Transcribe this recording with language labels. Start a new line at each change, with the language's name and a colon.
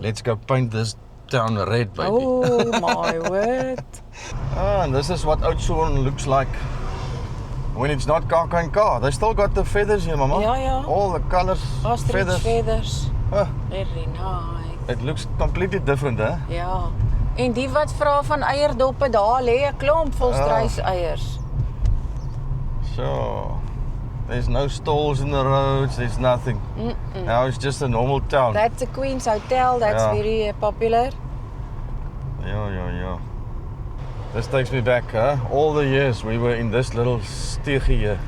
English: Let's go paint this town red, baby. Oh, my word. And this is what Oudtshoorn looks like when it's not car. They still got the feathers here, Mama. Yeah. All the colors, Ostrich feathers. Ah, Very nice. it looks completely different, eh?
Afrikaans: Ja. En die wat vra van eierdoppe, daar lê 'n klomp vol struiseiers.
English: So, there's no stalls in the roads, there's nothing. Now it's just a normal town. That's the Queen's Hotel, that's
Afrikaans: Ja.
English: very popular. Yeah. This takes me back, huh? All the years we were in this little steegje here,